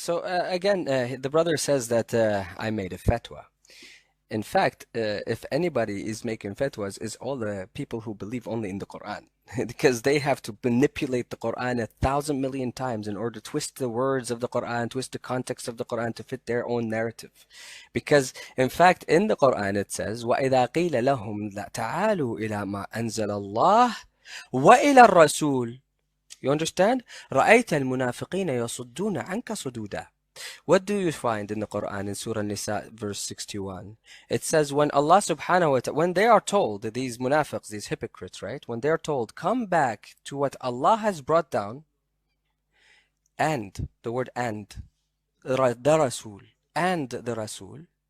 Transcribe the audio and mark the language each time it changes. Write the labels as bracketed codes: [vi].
[en] So again, the brother says that I made a fatwa. In fact, if anybody is making fatwas, is all the people who believe only in the Quran. Because they have to manipulate the Quran 1,000 million times in order to twist the words of the Quran, twist the context of the Quran to fit their own narrative. Because in fact, in the Quran it says, [ar] وَإِذَا قِيلَ لَهُمْ تَعَالُوا إِلَى مَا أَنزَلَ اللَّهِ وَإِلَى الرَّسُولِ. [en] You understand? [ar] رَأَيْتَ الْمُنَافِقِينَ يَصُدُّونَ عَنْكَ صُدُودًا. [en] What do you find in the Quran in Surah Nisa verse 61? It says when Allah subhanahu wa ta'ala, when they are told, these munafiqs, these hypocrites, right? When they are told, come back to what Allah has brought down, and, the word and, the Rasul, and the Rasul.